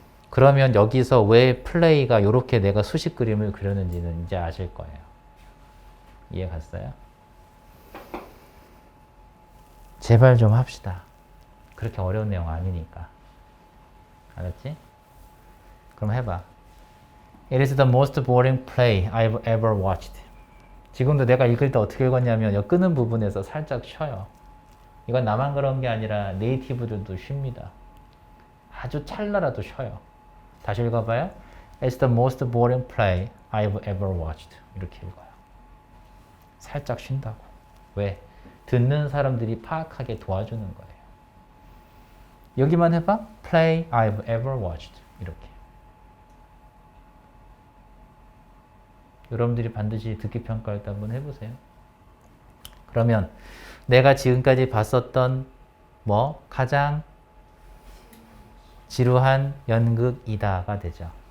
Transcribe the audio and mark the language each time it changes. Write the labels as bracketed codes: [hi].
[ko] 그러면 여기서 왜 플레이가 이렇게 내가 수식 그림을 그렸는지는 이제 아실 거예요. 이해 갔어요? 제발 좀 합시다. 그렇게 어려운 내용 아니니까. 알았지? 그럼 해봐. [en] It is the most boring play I've ever watched. [ko] 지금도 내가 읽을 때 어떻게 읽었냐면 이 끄는 부분에서 살짝 쉬어요. 이건 나만 그런 게 아니라 네이티브들도 쉽니다. 아주 찰나라도 쉬어요. 다시 읽어봐요. [en] It's the most boring play I've ever watched. [ko] 이렇게 읽어요. 살짝 쉰다고. 왜? 듣는 사람들이 파악하게 도와주는 거예요. 여기만 해봐. [en] Play I've ever watched. [ko] 이렇게. 여러분들이 반드시 듣기 평가할 때 한번 해보세요. 그러면 내가 지금까지 봤었던 뭐 가장 지루한 연극이다가 되죠.